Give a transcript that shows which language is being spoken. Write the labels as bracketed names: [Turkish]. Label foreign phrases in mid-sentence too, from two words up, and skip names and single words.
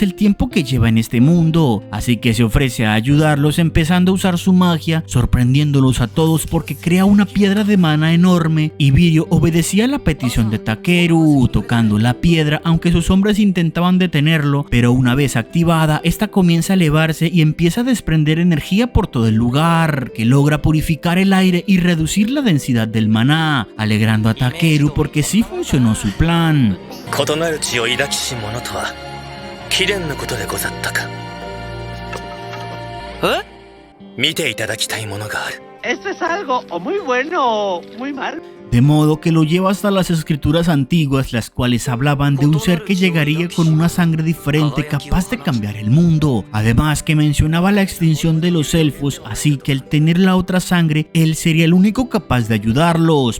[Spanish] el tiempo que lleva en este mundo, así que se ofrece a ayudarlos empezando a usar su magia, sorprendiéndolos a todos porque crea una piedra de mana enorme, y Virio obedecía la petición de Takeru, tocando la piedra aunque sus hombres intentaban detenerlo, pero una vez activada, esta comienza a elevarse y empieza a desprender energía por todo el lugar, que logra purificar el aire y reducir la densidad del maná, alegrando a Takeru porque sí funcionó su plan. [Japanese] 異なる血を抱きし者とは貴殿のことでござったか。え？見ていただきたいものがある。 [Spanish] Esto es algo o muy bueno o muy mal. De modo que lo lleva hasta las escrituras antiguas, las cuales hablaban de un ser que llegaría con una sangre diferente capaz de cambiar el mundo. Además que mencionaba la extinción de los elfos, así que al tener la otra sangre, él sería el único capaz de ayudarlos.